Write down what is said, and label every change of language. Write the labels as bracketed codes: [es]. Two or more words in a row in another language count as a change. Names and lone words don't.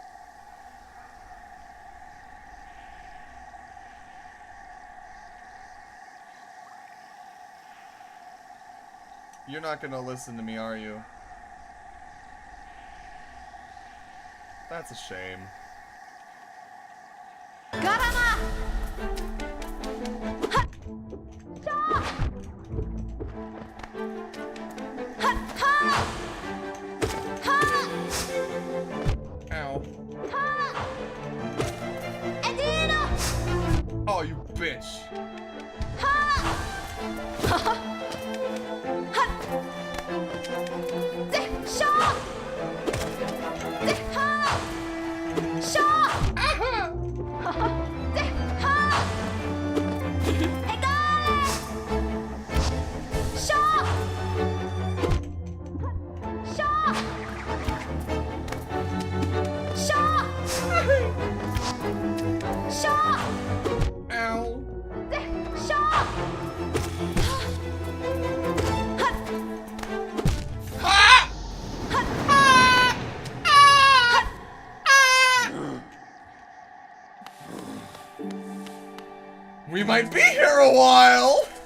[en] You're not gonna listen to me, are you? That's a shame. Garama! Ha! Shaw! Ha! Ha! Ha! Ow. Ha! Edina! Oh, you bitch. Ha! Ha! Ha! Shaw! Ha! Shaw! Ha! Ha! Egale! Shaw! Shaw! Shaw! Shaw! Ow. Shaw! We might be here a while!